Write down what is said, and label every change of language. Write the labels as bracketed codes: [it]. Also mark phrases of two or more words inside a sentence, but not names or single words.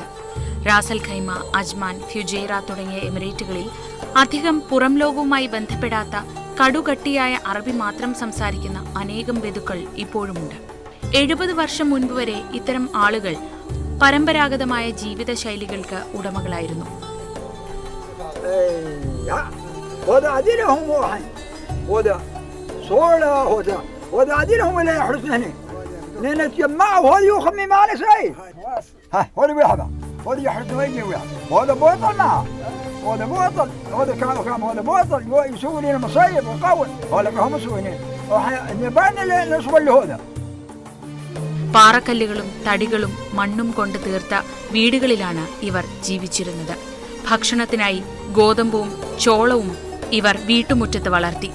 [ml] റാസൽ ഖൈമ, അജ്മാൻ, ഫുജൈറ തുടങ്ങിയ എമിറേറ്റുകളിൽ അധികം പുറം ലോകവുമായി ബന്ധപ്പെടാത്ത കടുകട്ടിയായ അറബി മാത്രം സംസാരിക്കുന്ന അനേകം ബദുക്കൾ ഇപ്പോഴുമുണ്ട്. 70 വർഷം മുൻപ് വരെ ഇത്തരം ആളുകൾ പരമ്പരാഗതമായ ജീവിത ശൈലികൾക്ക് ഉടമകളായിരുന്നു. [ar] نتجمع وهذا يخمي معنا شيء. ها هذا واحد هذا يحرس ويجي واحد وهذا بوطل معه وهذا بوطل هذا كام هذا بوطل يسوي لنا مصايب وقوي ولا هم مسويين نبان نصب له هذا. [ml] പാറക്കല്ലുകളും തടികളും മണ്ണും കൊണ്ട് തീർത്ത വീടുകളിലാണ് ഇവർ ജീവിച്ചിരുന്നത്. ഭക്ഷണത്തിനായി ഗോതമ്പും ചോളവും ഇവർ വീട്ടുമുറ്റത്ത് വളർത്തി.